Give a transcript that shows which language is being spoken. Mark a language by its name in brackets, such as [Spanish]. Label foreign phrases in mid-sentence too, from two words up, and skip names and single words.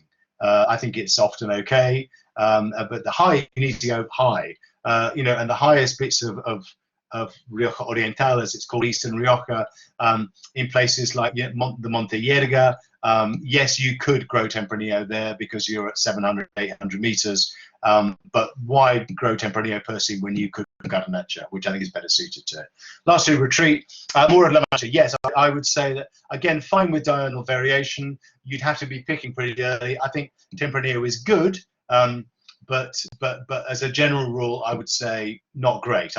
[English] I think it's often okay, but the high, you need to go high. And the highest bits of Rioja Oriental, as it's called, Eastern Rioja, in places like the Monte Yerga. Yes, you could grow Tempranillo there because you're at 700, 800 meters. But why grow Tempranillo per se when you could Garnacha, which I think is better suited to it. Lastly, retreat. More La Mancha. Yes, I would say that, again, fine with diurnal variation. You'd have to be picking pretty early. I think Tempranillo is good. But as a general rule, I would say not great.